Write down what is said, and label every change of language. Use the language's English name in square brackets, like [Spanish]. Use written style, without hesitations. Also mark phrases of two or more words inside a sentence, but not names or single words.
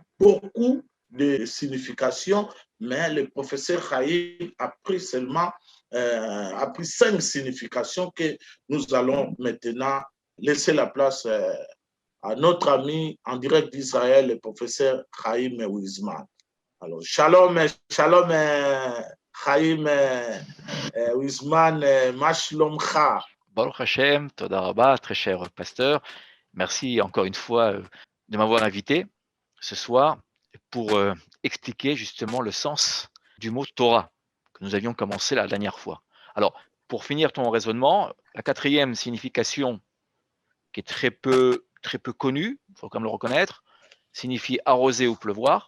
[French] Beaucoup de significations, mais le professeur Chaim a pris seulement a pris 5 significations que nous allons maintenant laisser la place à notre ami en direct d'Israël, le professeur Chaim Weizmann. Alors, [Hebrew] שלום, שלום, Chaim Weizmann, מה שלומך. ברוך השם, תודה רבה, [French] très cher pasteur. Merci encore une fois de m'avoir invité ce soir pour expliquer justement le sens du mot Torah que nous avions commencé la dernière fois. Alors, pour finir ton raisonnement, la 4e signification qui est très peu connue, il faut quand même le reconnaître, signifie arroser ou pleuvoir.